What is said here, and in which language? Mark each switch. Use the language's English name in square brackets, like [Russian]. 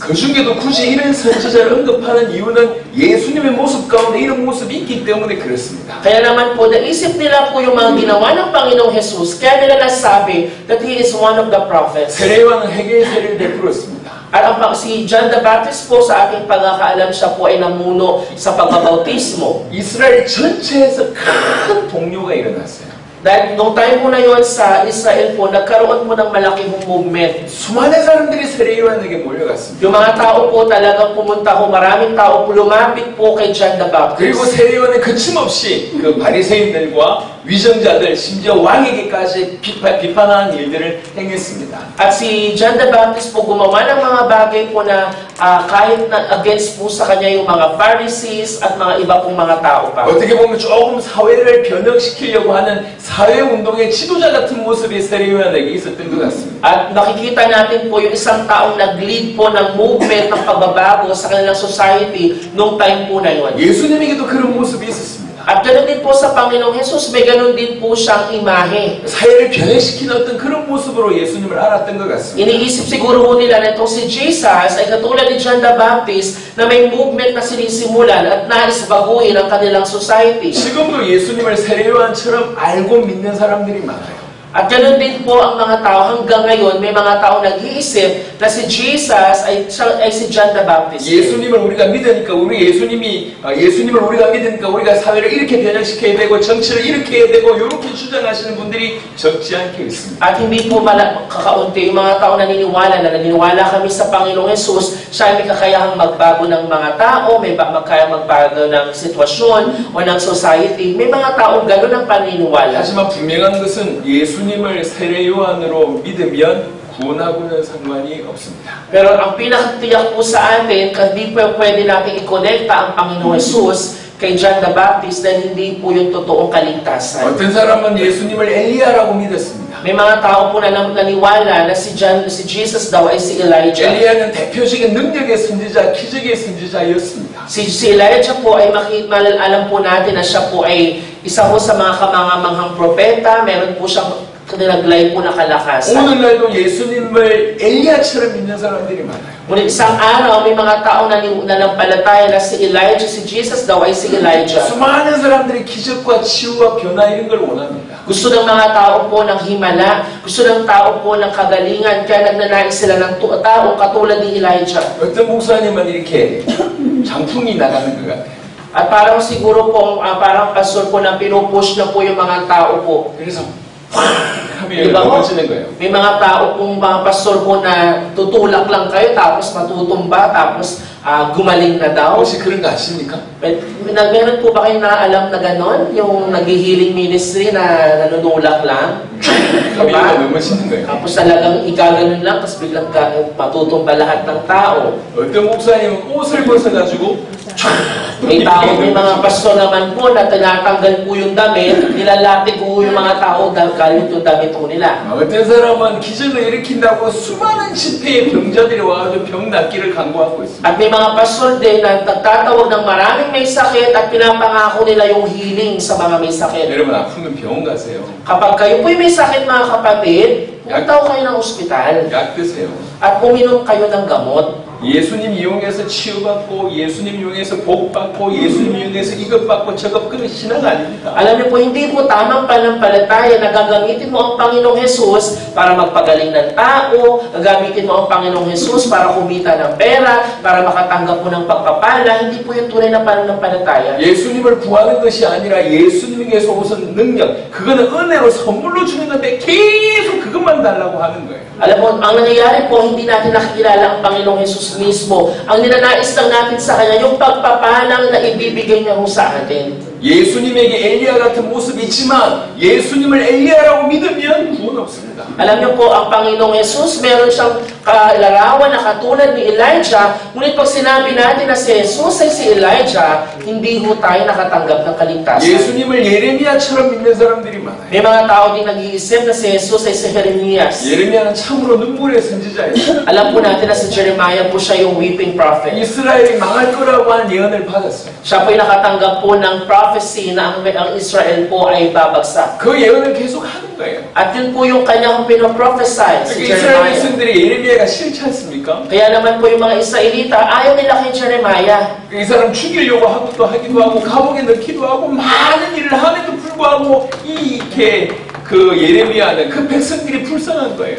[Korean] 그 중에도 굳이 이런 선지자를 언급하는 이유는 예수님의 모습 가운데 이런 모습이 있기 때문에 그렇습니다. [Filipino] Kaya naman po, naisip nila po yung mga ginawa ng Panginoong Jesus, kaya nila nasabi [English] that he is one of the prophets. [Korean] 세례요한은 회개의 세례를 베풀었습니다. [Filipino] At si John the Baptist po, sa aking pagkakaalam, siya po ay namuno sa pagbabautismo. [Korean] 이스라엘 전체에서 큰 동요가 일어났어요. [Filipino] Dahil nung time po na yun sa Israel po, nagkaroon po ng malaking movement. [Korean] 수많은 사람들이 세례요한에게 몰려갔습니다. [Filipino] Yung mga tao po talagang pumunta ho, maraming tao po lumapit po kay John the [Korean] 그리고 [Filipino] Baptist. [Korean] 세례요한은 거침없이 그 바리새인들과 위정자들, 심지어 왕에게까지 비판하는 일들을 행했습니다. [Filipino] At si John the Baptist po gumawa ng mga bagay po na kahit na against po sa kanya yung mga Pharisees at mga iba pong mga tao pa. [Korean] 어떻게 보면 조금 사회를 변혁시키려고 하는 사회운동의 지도자 같은 모습이 세례요한에게 있었던 것 같습니다. [Filipino] At nakikita natin po yung isang taong nag-lead po ng movement ng pagbabago sa kanilang society nung time po na yun. [Korean] 예수님에게도 그런 모습이 있었습니다. [Filipino] At ganoon din po sa Panginoong Jesus, may ganoon din po siyang imahe. [Korean] 사회를 변혁시키는 어떤 그런 모습으로 예수님을 알았던 것 같습니다. [Filipino] Iniisip siguro po nila na itong si Jesus ay katulad ni John the Baptist na may movement na sinisimulan at nais baguhin ang kanilang society. [Korean] 지금도 예수님을 세례요한처럼 알고 믿는 사람들이 많아요. [Filipino] At ganoon din po ang mga tao hanggang ngayon, may mga tao nag-iisip na si Jesus ay si John the Baptist. [Korean] 예수님을 우리가 믿으니까 예수님을 우리가 믿으니까 우리가 사회를 이렇게 변혁시켜야 되고 정치를 이렇게 해야 되고 이렇게 주장하시는 분들이 적지 않게 있습니다. [Filipino] At hindi po kakaunti yung mga tao naniniwala kami sa Panginoong Jesus, siya ay may kakayahang magbago ng mga tao, may kayang magbago ng sitwasyon o ng society. May mga taong gano'n ang paniniwala. [Korean] 하지만 분명한 것은 예수님을 세례요한으로 믿으면 구원하고는 상관이 없습니다. [Filipino] Pero ang pinakatiyak po sa atin, hindi po pwede natin i-connecta ang Panginoong Jesus kay John the Baptist dahil hindi po yung totoong kaligtasan. [Korean] 어떤 사람은 예수님을 엘리야라고 믿었습니다. [Filipino] May mga tao po na naniwala na si Jesus daw ay si Elijah. [Korean] 엘리야는 대표적인 능력의 선지자, 기적의 선지자였습니다. [Filipino] Si Elijah po ay alam po natin na siya po ay isa po sa mga kamangamanghang propeta. Meron po siyang kanilaglay po na kalakasan. [Korean] 오늘날도 예수님을 엘리야처럼 믿는 사람들이 많아요. [Filipino] Ngunit isang araw, may mga tao na nanampalataya na si Elijah, si Jesus daw ay si Elijah. [Korean] 수많은 사람들이 기적과 치유와 변화 이런 걸 원합니다. [Filipino] Gusto ng mga tao po ng himala, gusto ng tao po ng kagalingan, kaya nagnanais sila ng taong katulad ni Elijah. [Korean] 어떤 목사님은 이렇게 장풍이 나가는 것 같아요. [Filipino] At parang siguro pong, parang pastor po na pinupush na po yung mga tao po. [Korean] 그래서 [Filipino] Diba po? [Korean] 넘어지는 거예요. [Filipino] May mga tao pong mga pastor po na tutulak lang kayo, tapos matutumba, tapos gumaling na daw. [Korean] 혹시 그런 거 아십니까? [Filipino] Meron po ba kayong naalam na ganon? Yung nag-healing ministry na nanunulak lang? Diba? [Korean] 넘어지는 거예요. [Filipino] Tapos talagang igaganon lang, tapos biglang matutumba lahat ng tao. [Korean] 어떤 목사님은 옷을 벗어가지고 [Filipino] May tao, may mga pastor naman po na tinatanggal po yung damit, nilalatig po yung mga tao dahil galit yung damit po nila. [Korean] 어떤 사람은 기적을 일으킨다고 수많은 집회의 병자들이 와가지고 병 낫기를 간구하고 있습니다. [Filipino] At may mga pastor din na nagtatawag ng maraming may sakit at pinapangako nila yung healing sa mga may sakit. [Korean] 여러분 아프면 병원 가세요. [Filipino] Kapag kayo po'y may sakit mga kapatid, punta kayo ng ospital [Korean] 약 드세요. [Filipino] at uminom kayo ng gamot. [Korean] 예수님 이용해서 치유받고 예수님 이용해서 복받고 예수님 이용해서 이것 받고 저것 그건 신앙 아닙니다. [Filipino] Alam niyo po, hindi po tamang panampalataya na gagamitin mo ang Panginoong Jesus para magpagaling ng tao, gagamitin mo ang Panginoong Jesus para kumita ng pera, para makatanggap mo ng pagpapala. Hindi po yung tunay na pananampalataya. [Korean] 예수님을 구하는 것이 아니라 예수님에게서 오는 능력, 그거는 은혜로 선물로 주는 건데 계속 그것만 달라고 하는 거예요. [Filipino] Alam mo, ang nangyayari po, hindi natin nakikilala ang Panginoong Jesus mismo. Ang ninanais lang natin sa Kanya, yung pagpapalang na ibibigay niya sa atin. [Korean] 예수님에게 엘리야 같은 모습이 있지만 예수님을 엘리야라고 믿으면 구원 없습니다. 있습니까? [Filipino] Alam niyo po, ang Panginoong Jesus, meron siyang kalarawan na katulad ni Elijah. Ngunit pag sinabi natin na si Jesus ay si Elijah, hindi ho tayo nakatanggap ng kaligtasan. [Korean] 예수님을 예레미야처럼 믿는 사람들이 많아요. [Filipino] May mga tao din nag-iisip na si Jesus ay si Jeremias. [Korean] 예레미야는 참으로 눈물의 선지자였어요. [Filipino] Alam po natin na si Jeremiah po siya yung [English] weeping prophet. [Korean] 이스라엘이 망할 거라고 하는 예언을 받았어요. [Filipino] Siya po ay nakatanggap po ng prophecy na ang Israel po ay babagsak. [Korean] 그 예언을 계속 하는 거예요. [Filipino] At yun po yung kanyang pinoprophesy si [Korean] 이스라엘 [Filipino] Jeremiah. [Korean] 백성들이 예레미야가 싫지 않습니까? [Filipino] Kaya naman po yung mga Israelita, ayaw nila kay Jeremiah. [Korean] 이 사람 죽이려고 하기도 하고 감옥에 넣기도 하고 많은 일을 함에도 불구하고 이렇게 그 예레미야는 그 백성들이 불쌍한 거예요.